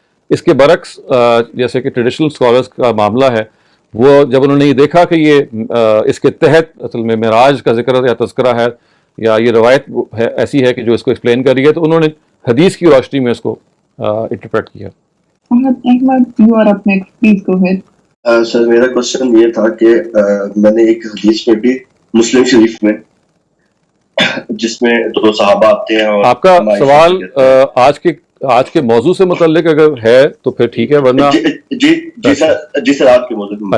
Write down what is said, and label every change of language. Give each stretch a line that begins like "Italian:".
Hindi: इसके बरक्स जैसे कि ट्रेडिशनल स्कॉलर्स का मामला है, वो जब उन्होंने ये देखा कि ये इसके तहत असल में मेराज का जिक्र या तज़किरा है या ये रवायत है ऐसी है कि जो इसको एक्सप्लेन कर रही है, तो उन्होंने हदीस की रोशनी में इसको इंटरप्रेट किया।
English: you are up next, please go ahead.
Hindi: Sir मेरा क्वेश्चन ये था कि मैंने एक हदीस में भी मुस्लिम शरीफ में जिसमें दो सहाबा आते हैं और आपका सवाल आज के मौजू से मुतल्लिक अगर है तो फिर ठीक है, वरना जी सर आज के मौजू में।